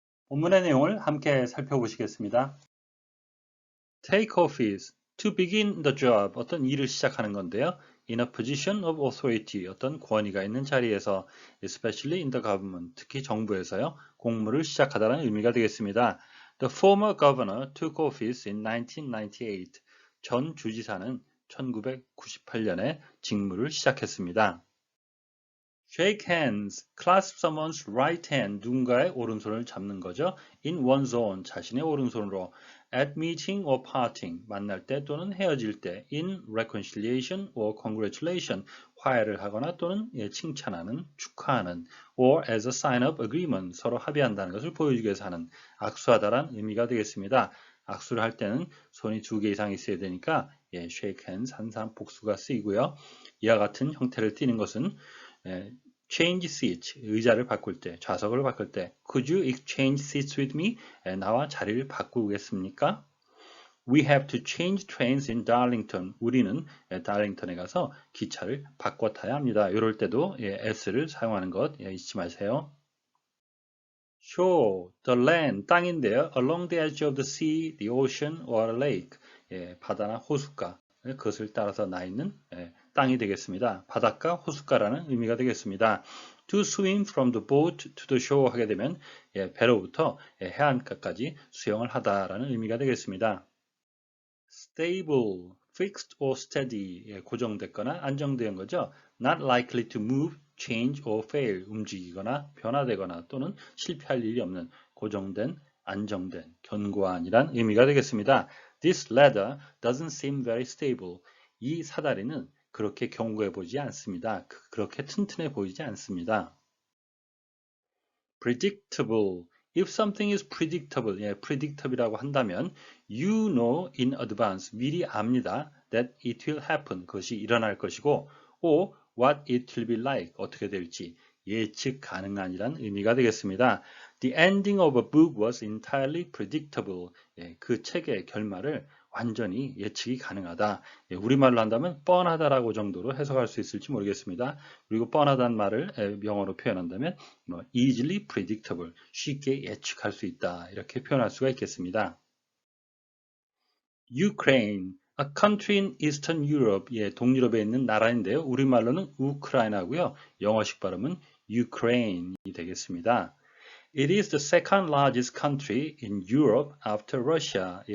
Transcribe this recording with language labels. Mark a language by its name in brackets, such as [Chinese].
[Korean] 본문의 내용을 함께 살펴보시겠습니다. [English] Take office, to begin the job, [Korean] 어떤 일을 시작하는 건데요. [English] In a position of authority, [Korean] 어떤 권위가 있는 자리에서, [English] especially in the government, [Korean] 특히 정부에서요, 공무를 시작하다는 의미가 되겠습니다. [English] The former governor took office in 1998. [Korean] 전 주지사는 1998년에 직무를 시작했습니다. [English] Shake hands, clasp someone's right hand, [Korean] 누군가의 오른손을 잡는 거죠. [English] In one's own, [Korean] 자신의 오른손으로. [English] At meeting or parting, [Korean] 만날 때 또는 헤어질 때. [English] In reconciliation or congratulation, [Korean] 화해를 하거나 또는 칭찬하는, 축하하는. [English] Or as a sign of agreement, [Korean] 서로 합의한다는 것을 보여주기 위해서 하는, 악수하다란 의미가 되겠습니다. 악수를 할 때는 손이 2개 이상 있어야 되니까 [English] shake hands [Korean] 항상 복수가 쓰이고요. 이와 같은 형태를 띠는 것은 change seats, 의자를 바꿀 때, 좌석을 바꿀 때 [English] Could you exchange seats with me? [Korean] 나와 자리를 바꾸겠습니까? [English] We have to change trains in Darlington. [Korean] 우리는 달링턴에 가서 기차를 바꿔 타야 합니다. 이럴 때도 s를 사용하는 것 잊지 마세요. [English] Shore, the land, [Korean] 땅인데요. [English] Along the edge of the sea, the ocean or a lake. [Korean] 바다나 호숫가, 그것을 따라서 나 있는 땅이 되겠습니다. 바닷가, 호숫가라는 의미가 되겠습니다. [English] To swim from the boat to the shore [Korean] 하게 되면 배로부터 해안가까지 수영을 하다라는 의미가 되겠습니다. [English] Stable, fixed or steady, [Korean] 고정됐거나 안정된 거죠. [English] Not likely to move, change or fail, [Korean] 움직이거나 변화되거나 또는 실패할 일이 없는 고정된, 안정된, 견고한이란 의미가 되겠습니다. [English] This ladder doesn't seem very stable. [Korean] 이 사다리는 그렇게 견고해 보이지 않습니다. 그렇게 튼튼해 보이지 않습니다. [English] predictable. If something is predictable, [Korean] predictable이라고 한다면 [English] you know in advance, [Korean] 미리 압니다. [English] that it will happen, [Korean] 그것이 일어날 것이고 [English] or what it will be like, [Korean] 어떻게 될지 예측 가능한이란 의미가 되겠습니다. [English] The ending of a book was entirely predictable. [Korean] 그 책의 결말을 완전히 예측이 가능하다. 우리말로 한다면 뻔하다라고 정도로 해석할 수 있을지 모르겠습니다. 그리고 뻔하다는 말을 영어로 표현한다면 [English] easily predictable, [Korean] 쉽게 예측할 수 있다. 이렇게 표현할 수가 있겠습니다. [English] Ukraine, a country in Eastern Europe, [Korean] 동유럽에 있는 나라인데요. 우리말로는 우크라이나고요. 영어식 발음은 Ukraine이 되겠습니다. [English] It is the second largest country in Europe after Russia.